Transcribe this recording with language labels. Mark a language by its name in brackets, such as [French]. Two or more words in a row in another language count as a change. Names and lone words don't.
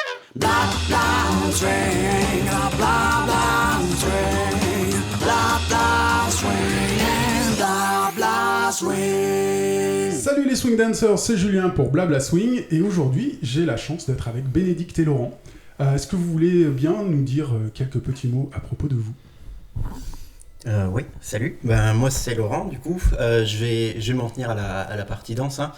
[French] Blah blah swing, blah blah swing, blah blah swing, blah blah swing. Salut les [English] swing dancers, [French] c'est Julien pour Blabla Swing et aujourd'hui j'ai la chance d'être avec Bénédicte et Laurent. Est-ce que vous voulez bien nous dire quelques petits mots à propos de vous ? Oui, salut. Moi c'est Laurent du coup. Je vais m'en tenir à la partie danse.